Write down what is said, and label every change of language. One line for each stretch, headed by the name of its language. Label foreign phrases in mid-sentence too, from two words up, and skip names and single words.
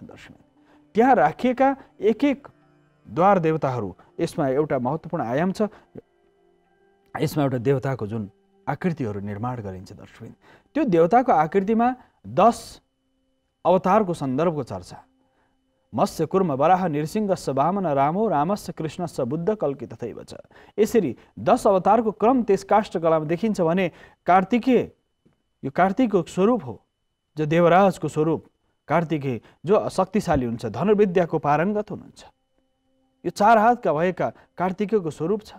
Nepali: दर्शकबिन त्यहाँ राखिएका एक एक द्वार देवताहरू, यसमा एउटा महत्त्वपूर्ण आयाम छ। यसमा एउटा देवताको जुन आकृतिहरू निर्माण गरिन्छ दर्शकबिन, त्यो देवताको आकृतिमा 10 अवतारको सन्दर्भको चर्चा।
Sanskrit: मत्स्य कुर्म वराह नृसिंहस्य वामन रामो रामस्य कृष्णस्य बुद्ध कल्की तथैव छ।
Nepali: यसरी 10 अवतारको क्रम त्यस काष्ठकलामा देखिन्छ भने कार्तिकेय यो कार्तिकको स्वरूप हो, जो देवराजको स्वरूप कार्तिकेय, जो शक्तिशाली हुन्छ, धनुर्विद्याको पारङ्गत हुनुहुन्छ। यो 4 हातका भएका कार्तिकेयको स्वरूप छ।